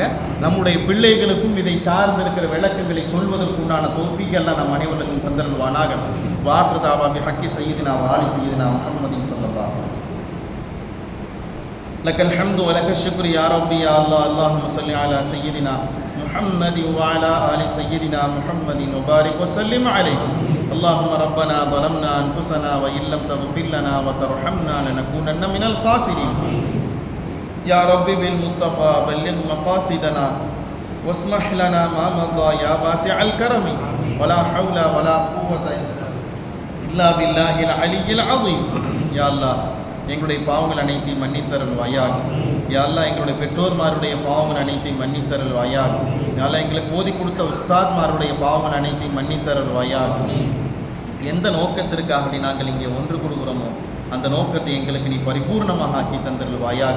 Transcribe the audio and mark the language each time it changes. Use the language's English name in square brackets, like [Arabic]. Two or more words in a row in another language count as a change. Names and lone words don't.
[Tamil] நம்முடைய பிள்ளைகளுக்கும் இதை சார்ந்திருக்கிற விளக்கங்களை சொல்வதற்குண்டான தௌஃபீக் எல்லாம் நம் அனைவருக்கும் தந்தருள்வானாக. [Arabic] وآخر دعوى بحق سيدنا وآل سيدنا محمد صلى الله عليه وسلم. لك الحمد ولك الشكر يا ربي يا الله. اللهم صل على سيدنا محمد وعلى آل سيدنا محمد وبارك وسلم عليه. اللهم ربنا ظلمنا أنفسنا وإن لم تغفر لنا وترحمنا لنكونن من الخاسرين. يا رب بالمصطفى بلغ مقاصدنا واسمح لنا ما مضى يا واسع الكرم ولا حول ولا قوة إلا بالله العلي العظيم. يا الله [Tamil] எங்களுடைய பாவங்கள் அனைத்தையும் மன்னித்தருள்வாயாக. [Arabic] يا الله [Tamil] எங்களுடைய பெற்றோர்மாருடைய பாவங்கள் அனைத்தையும் மன்னித்தருள்வாயாக. [Arabic] يا الله [Tamil] எங்களுக்கு ஓதி கொடுத்த உஸ்தாத்மாருடைய பாவங்கள் அனைத்தையும் மன்னித்தருள்வாயாக. எந்த நோக்கத்திற்காக நாங்கள் இங்கே ஒன்று கொடுக்கிறோமோ அந்த நோக்கத்தை எங்களுக்கு நீ பரிபூர்ணமாக ஆக்கி தந்தருள்வாயாக.